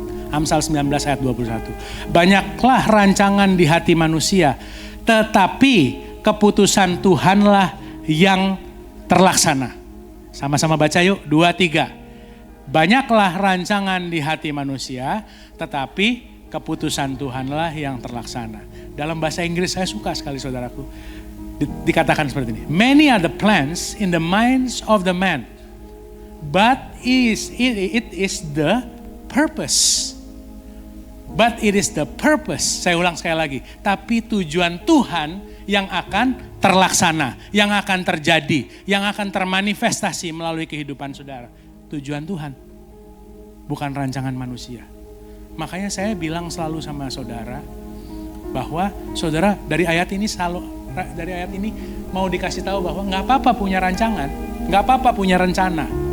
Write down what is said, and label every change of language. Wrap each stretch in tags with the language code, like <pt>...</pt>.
<id>Amsal 19 ayat 21. Banyaklah rancangan di hati manusia, tetapi keputusan Tuhanlah yang terlaksana. Sama-sama baca yuk, 2, 3. Banyaklah rancangan di hati manusia, tetapi keputusan Tuhanlah yang terlaksana. Dalam bahasa Inggris saya suka sekali saudaraku. Dikatakan seperti ini.</id> <en>Many are the plans in the minds of the man, but it is the purpose. But it is the purpose.</en> <id>Saya ulang sekali lagi. Tapi tujuan Tuhan yang akan terlaksana, yang akan terjadi, yang akan termanifestasi melalui kehidupan saudara. Tujuan Tuhan, bukan rancangan manusia. Makanya saya bilang selalu sama saudara, bahwa saudara dari ayat ini mau dikasih tahu bahwa nggak apa-apa punya rancangan, nggak apa-apa punya rencana.</id>